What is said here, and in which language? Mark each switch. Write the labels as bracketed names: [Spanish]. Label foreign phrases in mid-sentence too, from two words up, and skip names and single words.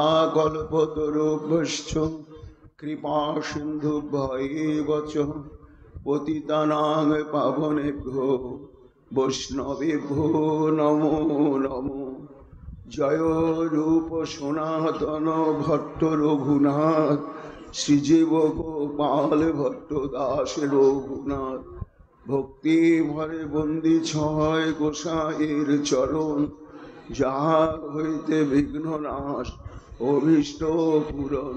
[Sanskrit] वंशाकल्पतरुभ्यश्च कृपा सिन्धुभ्यैव च পতিতানাং পাবনেভ্যো বৈষ্ণবেভ্যো নমো নমো। [Bangla] জয় রূপ সনাতন ভট্ট রঘুনাথ, শ্রীজীব গোপাল ভট্ট দাস রঘুনাথ। ভক্তি ভরে বন্দি ছয় গোসাইয়ের চরণ, যাহা হইতে বিঘ্ন নাশ অভীষ্ট পূরণ।